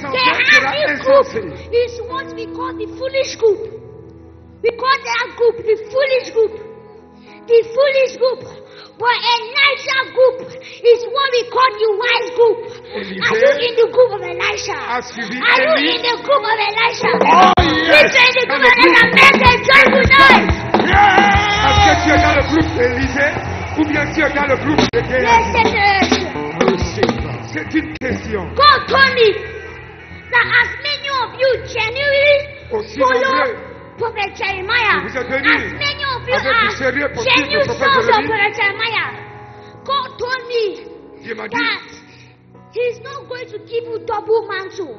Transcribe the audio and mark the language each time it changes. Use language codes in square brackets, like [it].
[en] The happy group is what we call the foolish group. We call that group the foolish group. The foolish group. But Elisha group is what we call the wise group. Elisha, are you in the group of Elisha? Are you in the group of Elisha? Oh, yes. yes. [fr] que tu es dans le groupe Élysée ou bien tu es dans le groupe de Dieu? [en] Yes, [fr] c'est une question. [en] God told me that as many of you genuinely [fr] aussi [en] follow Prophet Jeremiah, [fr] vous êtes venus, [en] as many of you are genuine sons of Prophet Jeremiah, God told me that He's not going to give you double mantle.